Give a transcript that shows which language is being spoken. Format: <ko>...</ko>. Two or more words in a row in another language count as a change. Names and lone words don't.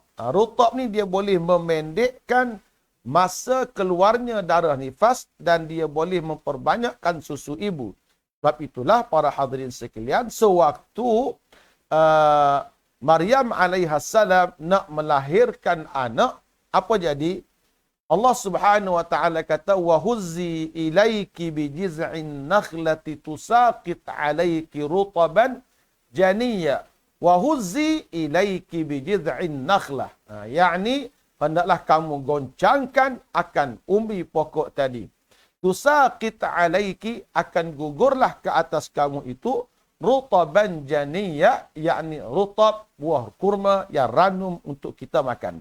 <ms>Rotab ni dia boleh memendekkan masa keluarnya darah nifas dan dia boleh memperbanyakkan susu ibu. Sebab itulah para hadirin sekalian, sewaktu Maryam alaihissalam nak melahirkan anak, apa jadi?</ms> <ar>الله سبحانه وتعالى kata وهزي إليك بجذع النخلة تساقط عليك رطبا جنيا وهزي إليك بجذع النخلة.</ar> <ms>Yakni hendaklah kamu goncangkan akan umbi pokok tadi.</ms> <ar>تساقط عليك,</ar> <ms>akan gugurlah ke atas kamu itu</ms> <ar>رطبا جنيا,</ar> <ms>yakni rutab, buah kurma yang ranum untuk kita makan.</ms>